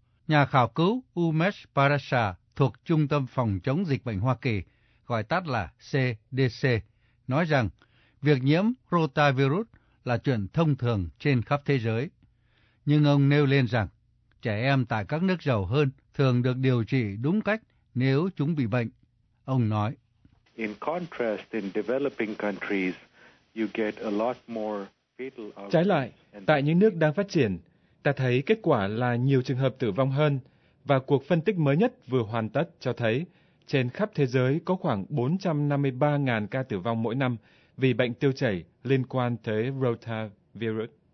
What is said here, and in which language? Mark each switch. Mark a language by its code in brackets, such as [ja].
[vi] Nhà khảo cứu Umesh Parasa thuộc Trung tâm Phòng chống dịch bệnh Hoa Kỳ, gọi tắt là CDC, nói rằng việc nhiễm rotavirus là chuyện thông thường trên khắp thế giới. Nhưng ông nêu lên rằng, trẻ em tại các nước giàu hơn thường được điều trị đúng cách nếu chúng bị bệnh. Ông nói, [en] in contrast, in developing countries, you get a lot more. [vi] Trái lại, tại những nước đang phát triển, ta thấy kết quả là nhiều trường hợp tử vong hơn, và cuộc phân tích mới nhất vừa hoàn tất cho thấy trên khắp thế giới có khoảng 453.000 ca tử vong mỗi năm vì bệnh tiêu chảy liên quan tới rotavirus.